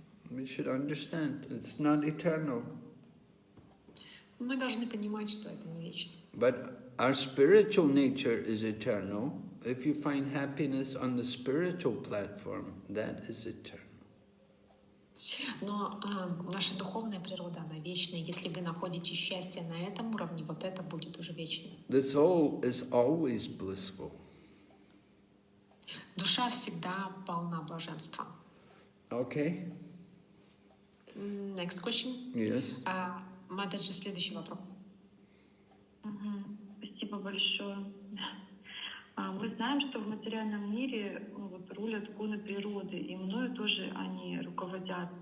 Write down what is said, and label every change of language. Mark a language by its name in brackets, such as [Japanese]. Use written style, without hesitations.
[English] We should understand it's not eternal. [Russian] Мы должны понимать, что это не вечно. [English] But our spiritual nature is eternal. If you find happiness on the spiritual platform, that is eternal. [Russian] Но наша духовная природа, она вечная. Если вы находите счастье на этом уровне, вот это будет уже вечно. [English] The soul is always blissful. [Russian] Душа всегда полна блаженства. [English] Okay? Next question. Yes. [Russian] Матаджи, следующий вопрос. Спасибо большое. Мы знаем, что в материальном мире рулят гуны природы, и мною тоже они руководят.